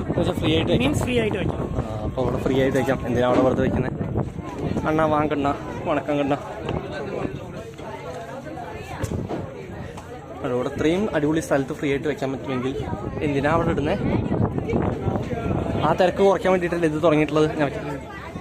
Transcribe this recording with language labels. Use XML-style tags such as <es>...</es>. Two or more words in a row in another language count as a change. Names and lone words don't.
<ml>ഫ്രീ ആയിട്ട് വയ്ക്കാം. മീൻസ് ഫ്രീ ആയിട്ട് വയ്ക്കാം. അപ്പോൾ ഇവിടെ ഫ്രീ ആയിട്ട് വയ്ക്കാം. എന്തിനാ അവിടെ വെറുതെ വയ്ക്കുന്നത്?</ml> <ta>அண்ணா வாங்கண்ணா, வணக்கம் கண்ணா.</ta> <ml>അവിടെ ഇത്രയും അടിപൊളി സ്ഥലത്ത് ഫ്രീ ആയിട്ട് വെക്കാൻ പറ്റുമെങ്കിൽ എന്തിനാ അവിടെ ഇടുന്നത്? ആ തിരക്ക് കുറയ്ക്കാൻ വേണ്ടിയിട്ടല്ലേ ഇത് തുടങ്ങിയിട്ടുള്ളത്.</ml>